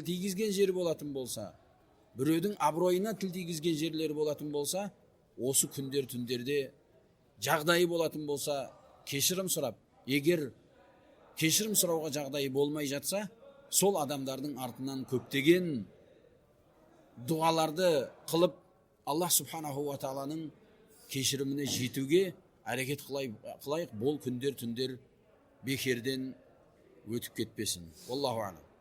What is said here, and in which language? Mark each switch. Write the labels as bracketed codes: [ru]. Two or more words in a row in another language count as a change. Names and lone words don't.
[kk] тигізген жері болатын болса, біреудің абыройына тіл тигізген жерлері болатын болса, осы күндер түндерде жағдайы болатын болса, кешірім сұрап, егер кешірім сұрауға жағдайы болмай жатса, сол адамдардың артынан көптеген дұғаларды қылып, Аллах [ar] سبحانه وتعالى [kk] кешіріміне жетуге әрекет қылайық, бұл күндер түндер бекерден өтіп кетпесін. [ar] الله أعلم.